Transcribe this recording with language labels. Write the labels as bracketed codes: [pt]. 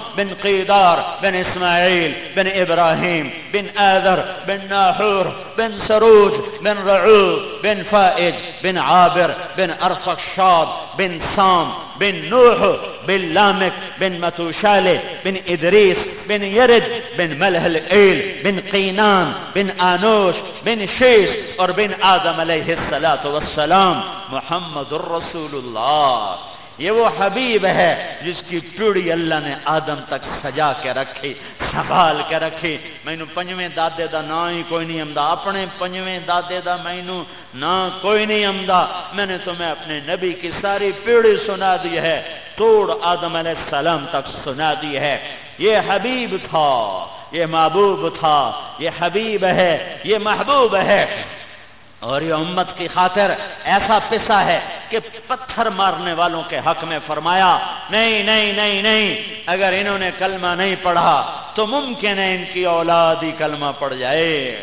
[ar] بن قيدار بن إسماعيل بن إبراهيم بن آذر بن ناحور بن سروج بن رعوب بن فائج بن عابر بن أرطغشاد بن سام بن نوح بن لامك بن متوشالي بن إدريس بن يرد بن ملهل إيل بن قينان بن آنوش بن شيس أور بن آدم عليه الصلاة والسلام. محمد الرسول الله [ur] یہ وہ حبیب ہے جس کی چوڑی اللہ نے آدم تک سجا کے رکھی، سنبھال کے رکھی. [pa] مینو پنجویں دادے دا نا ہی کوئی نہیں آمدا، اپنے پنجویں دادے دا مینو نا کوئی نہیں آمدا. [ur] میں نے تمہیں اپنے نبی کی ساری پیڑی سنا دی ہے، توڑ آدم علیہ السلام تک سنا دی ہے. یہ حبیب تھا، یہ محبوب تھا، یہ حبیب ہے، یہ محبوب ہے، اور یہ امت کی خاطر ایسا پسا ہے کہ پتھر مارنے والوں کے حق میں فرمایا، نہیں نہیں نہیں نہیں، اگر انہوں نے کلمہ نہیں پڑھا تو ممکن ہے ان کی اولاد ہی کلمہ پڑھ جائے.